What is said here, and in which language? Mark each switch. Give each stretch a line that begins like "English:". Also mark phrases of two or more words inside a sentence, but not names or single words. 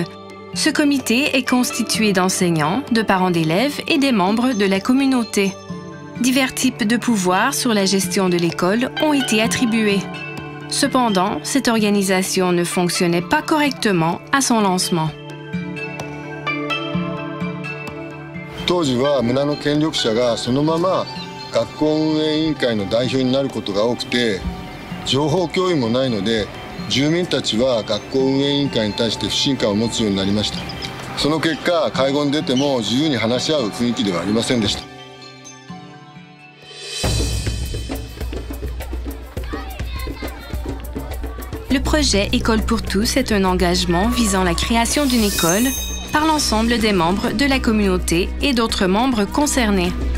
French: Ce comité est constitué d'enseignants, de parents d'élèves et des membres de la communauté. Divers types de pouvoirs sur la gestion de l'école ont été attribués. Cependant, cette organisation ne fonctionnait pas correctement à son lancement.
Japanese: 当時は村の権力者がそのまま学校運営委員会の代表になることが多くて、情報共有もないので、住民たちは学校運営委員会に対して不信感を持つようになりました。その結果、会合に出ても自由に話し合う雰囲気ではありませんでした。
French: Le projet École pour tous est un engagement visant la création d'une école par l'ensemble des membres de la communauté et d'autres membres concernés.